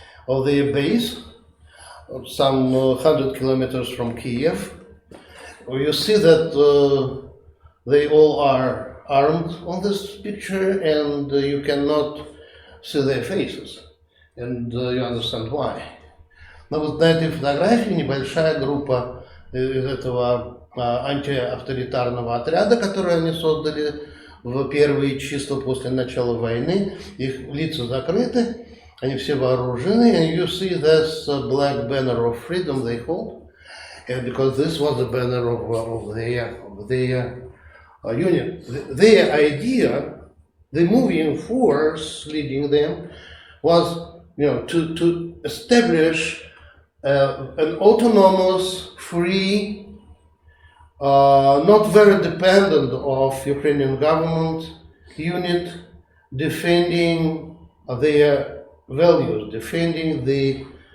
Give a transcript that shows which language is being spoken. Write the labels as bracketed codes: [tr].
[en] of their base, some 100 kilometers from Kyiv. You see that they all are armed on this picture, and you cannot see their faces, and you understand why. [ru] Но вот на этой фотографии небольшая группа из этого антиавторитарного отряда, который они создали в первые числа после начала войны. Их лица закрыты, они все вооружены, [en] and you see this black banner of freedom they hold, and because this was the banner of their unit. Their idea, the moving force leading them, was to establish an autonomous, free, not very dependent of Ukrainian government unit, defending their values, defending the